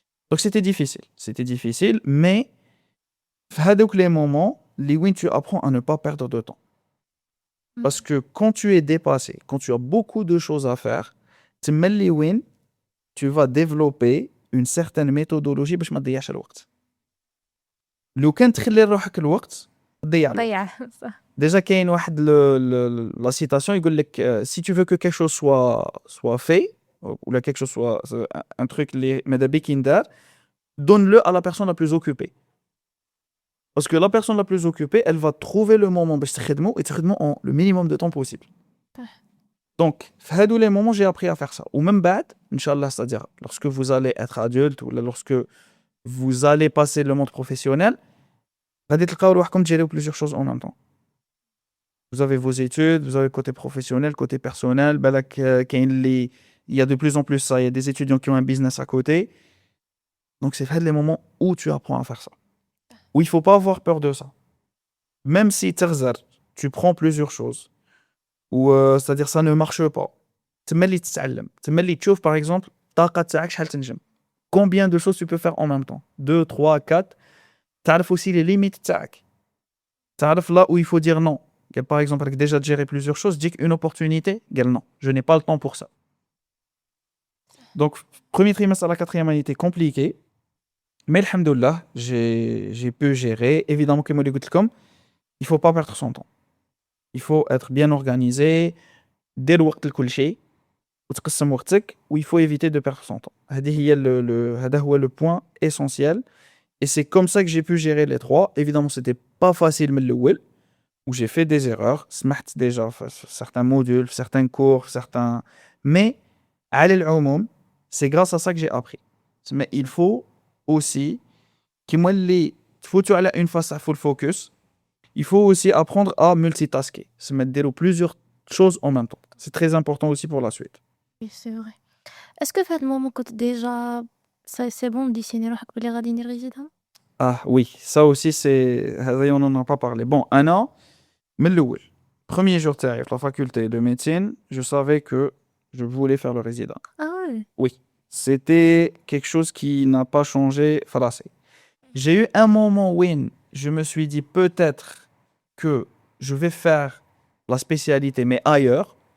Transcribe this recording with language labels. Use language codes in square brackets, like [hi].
[fr] Donc c'était difficile, mais dans les moments, les wins, tu apprends à ne pas perdre de temps. Parce que quand tu es dépassé, quand tu as beaucoup de choses à faire, tu mets les wins, tu vas développer une certaine méthodologie [ar] باش ما تضيعش الوقت. لو كان تخلي لروحك الوقت تضيع الوقت. ضيع صح. [fr] Déjà [ar] كاين واحد [fr] la citation [ar] يقول لك [fr] si tu veux que quelque chose soit fait ou là quelque chose soit un truc [ar] اللي ماذا بيك يندار, [fr] donne-le à la personne la plus occupée. Parce que la personne la plus occupée, elle va trouver le moment [ar] باش تخدمو [fr] et [ar] تخدمو [fr] en le minimum de temps possible. Donc, [ar] في هادو [fr] les moments, j'ai appris à faire ça. Ou même بعد, Inch'Allah, c'est-à-dire lorsque vous allez être adulte ou lorsque vous allez passer le monde professionnel, [ar] غادي تلقاو روحكم تجيريو [fr] plusieurs choses en même temps. Vous avez vos études, vous avez le côté professionnel, côté personnel, [ar] بالك كاين اللي [fr] il y a de plus en plus ça, il y a des étudiants qui ont un business à côté. Donc c'est fait les moments où tu apprends à faire ça. Où il faut pas avoir peur de ça. Même si tu prends plusieurs choses. Ou c'est-à-dire ça ne marche pas. [ar] تملي تتعلم, تملي تشوف [fr] par exemple [ar] الطاقة تاعك شحال تنجم. [fr] Combien de choses tu peux faire en même temps? 2, 3, 4. [ar] تعرف [fr] aussi les limites [ar] تاعك. تعرف [fr] là où il faut dire non. Par exemple, avec déjà de gérer plusieurs choses, dis qu'une opportunité, non, je n'ai pas le temps pour ça. Donc, premier trimestre à la 4e année était compliqué, mais alhamdoulilah, j'ai pu gérer. Évidemment, comme je l'ai dit, il ne faut pas perdre son temps. Il faut être bien organisé, [ar] دير وقت لكل شيء, وتقسم وقتك, [fr] où il faut éviter de perdre son temps. [ar] هذا هو [fr] le point essentiel. Et c'est comme ça que j'ai pu gérer les trois. Évidemment, c'était pas facile [ar] من الأول, [fr] où j'ai fait des erreurs, [ar] سمحت [fr] déjà certains modules, certains cours, certains... Mais, [ar] على العموم, [fr] c'est grâce à ça que j'ai appris. Mais il faut aussi, [ar] كيما اللي تفوتوا على [fr] une face à full focus, il faut aussi apprendre à multitasker, se mettre dire plusieurs choses en même temps. C'est très important aussi pour la suite. Oui, c'est vrai. Est-ce que [ar] في هذا المومون كنت [fr] déjà c'est bon [ar] ديسيني روحك بلي غادي ندير ريزيدان؟ [fr] Ah oui, ça aussi c'est... هذا on n'en a pas parlé. Bon, un an, [ar] من الأول. [fr] Premier jour de la faculté de médecine, je savais que je voulais faire le résident. Ah ouais. Oui, c'était quelque chose qui n'a pas changé. J'ai eu un moment où je me suis dit peut-être que je vais faire la spécialité, mais ailleurs.